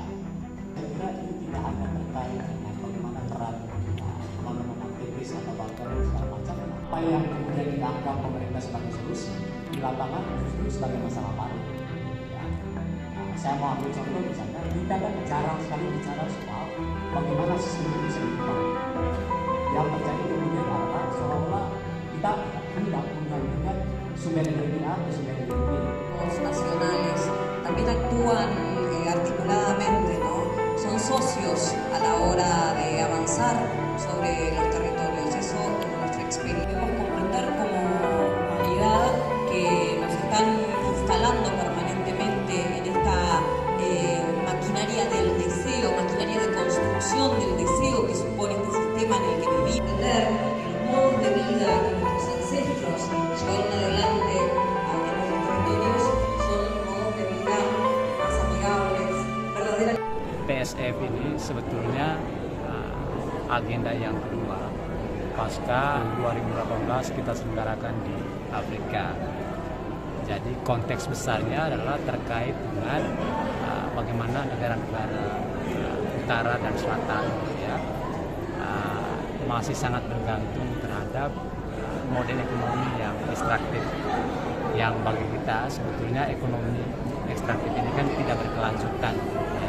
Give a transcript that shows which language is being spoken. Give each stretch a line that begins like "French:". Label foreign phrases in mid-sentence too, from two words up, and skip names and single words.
Indonesian: Saya kira ini tidak hanya terkait dengan bagaimana peran teman-teman aktivis atau banker segala macam, apa yang kemudian dianggap pemerintah sebagai solusi di lapangan justru sebagai masalah baru. Ya. Saya mau ambil contoh misalnya, kita kan jarang sekali bicara soal bagaimana sistem itu bisa diubah. Yang terjadi kemudian adalah seolah-olah kita hendak menggabungkan sumber energi A ke sumber energi B.
Spanish: Nacionales también actúan articuladamente, ¿no? Son socios a la hora de avanzar sobre los territorios. Eso es nuestra experiencia. Debemos comprender como humanidad que nos están instalando permanentemente en esta maquinaria del deseo, maquinaria de construcción del deseo que supone este sistema en el que vivimos. Entender que los modos de vida que nuestros ancestros llevaron adelante en nuestros territorios son modos de vida más amigables, verdaderamente.
Indonesian: PSF ini sebetulnya agenda yang kedua pasca 2018 kita selenggarakan di Afrika. Jadi konteks besarnya adalah terkait dengan bagaimana negara-negara utara dan selatan ya, masih sangat bergantung terhadap model ekonomi yang ekstraktif, yang bagi kita sebetulnya ekonomi ekstraktif ini kan tidak berkelanjutan ya.